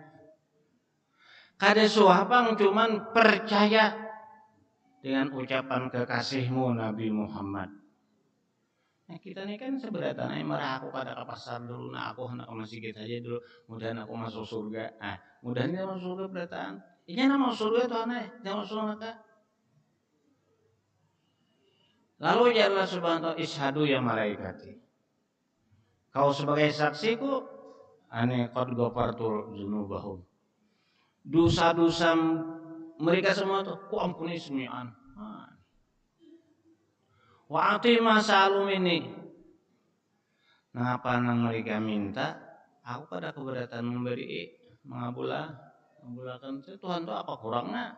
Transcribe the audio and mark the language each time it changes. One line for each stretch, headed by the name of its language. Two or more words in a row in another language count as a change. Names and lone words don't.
Banjar: Kada suapang cuman percaya dengan ucapan kekasihmu Nabi Muhammad. Nah, kita ini kan seberatan marah aku pada ke pasar dulu, nah aku hendak ke masjid aja dulu, mudahan aku masuk surga. Nah, mudahan kita masuk surga berataan. Iya nama masuk surga Tuhan jangan masuk neraka.
Arabic: Lalu يا الله سبحانه وتعالى اشهدوا يا ملائكتي.
Banjar: Kau sebagai saksiku,
Arabic: أني قد غفرت ذنوبهم.
Banjar: Dosa-dosa mereka semua tuh ku ampuni semian. Wa atima salum ini. Nah apa nang mereka minta, aku pada keberatan memberi mengabulkan Tuhan tuh apa kurangnya?